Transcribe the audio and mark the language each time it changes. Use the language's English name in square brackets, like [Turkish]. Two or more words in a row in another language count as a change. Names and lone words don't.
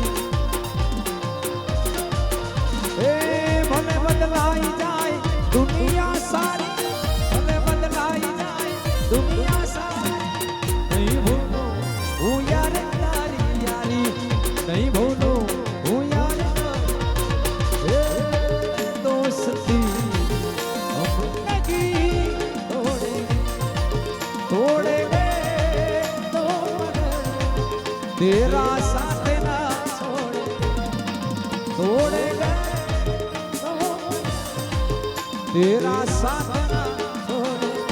[Gujarati] એ ભલે બદલાઈ જાય દુનિયા સારી ભલે બદલાઈ જાય દુનિયા સારી નહીં ભૂલું હું યાર તારી યારી નહીં ભૂલું હું યાર [Hindi] तेरा साथ ना छोड़े तोड़े तेरा साथ ना छोड़े